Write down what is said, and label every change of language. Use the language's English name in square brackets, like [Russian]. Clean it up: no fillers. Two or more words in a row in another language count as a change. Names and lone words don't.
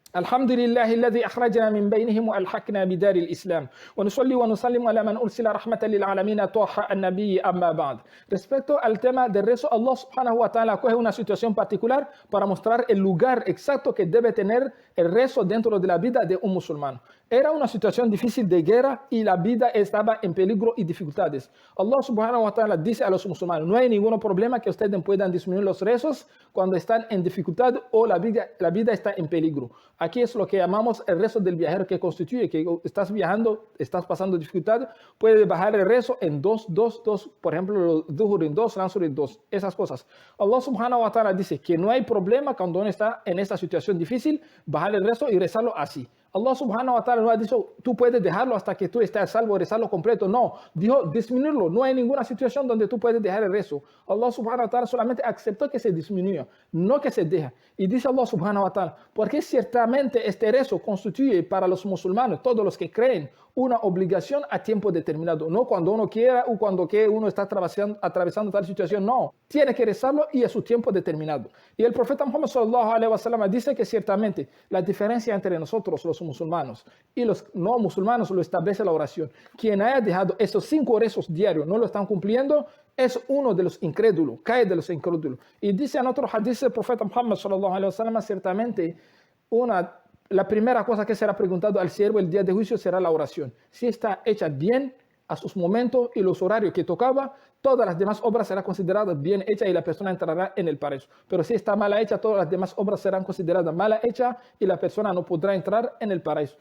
[Arabic] الحمد لله الذي أخرجنا من بينهم وألحقنا بدار الإسلام ونصلي ونسلم على من أرسل رحمة للعالمين طه النبي أما بعد. [Spanish] Respecto al tema del rezo, [Arabic] الله سبحانه وتعالى [Spanish] coge una situación particular para mostrar el lugar exacto que debe tener el rezo dentro de la vida de un musulmán. Era una situación difícil de guerra y la vida estaba en peligro y dificultades. [Arabic] الله سبحانه وتعالى [Spanish] dice a los musulmanes, no hay ningún problema que ustedes puedan disminuir los rezos cuando están en dificultad o la vida está en peligro. Aquí es lo que llamamos el rezo del viajero, que constituye que estás viajando, estás pasando dificultad, puedes bajar el rezo en dos, por ejemplo, Dhuhr en 2, Lansur en 2, esas cosas. [Arabic] الله سبحانه وتعالى [Spanish] dice que no hay problema cuando uno está en esta situación difícil, bajar el rezo y rezarlo así. [Arabic] الله سبحانه وتعالى [Spanish] no ha dicho, tú puedes dejarlo hasta que tú estés salvo, rezarlo completo. No, dijo disminuirlo. No hay ninguna situación donde tú puedes dejar el rezo. [Arabic] الله سبحانه وتعالى [Spanish] solamente aceptó que se disminuya, no que se deja. Y dice [Arabic] الله سبحانه وتعالى, [Spanish] porque ciertamente este rezo constituye para los musulmanes, todos los que creen, una obligación a tiempo determinado. No cuando uno quiera o cuando uno está atravesando tal situación. No, tiene que rezarlo y a su tiempo determinado. Y el profeta Muhammad [Arabic] صلى الله عليه وسلم [Spanish] dice que ciertamente la diferencia entre nosotros, los musulmanes, y los no musulmanes lo establece la oración. Quien haya dejado esos 5 rezos diarios, no lo están cumpliendo, es uno de los incrédulos, cae de los incrédulos. Y dice en otro hadith el profeta Muhammad [Arabic] صلى الله عليه وسلم, [Spanish] ciertamente la primera cosa que será preguntado al siervo el día de juicio será la oración. Si está hecha bien a sus momentos y los horarios que tocaba, todas las demás obras serán consideradas bien hechas y la persona entrará en el paraíso. Pero si está mala hecha, todas las demás obras serán consideradas mala hechas y la persona no podrá entrar en el paraíso.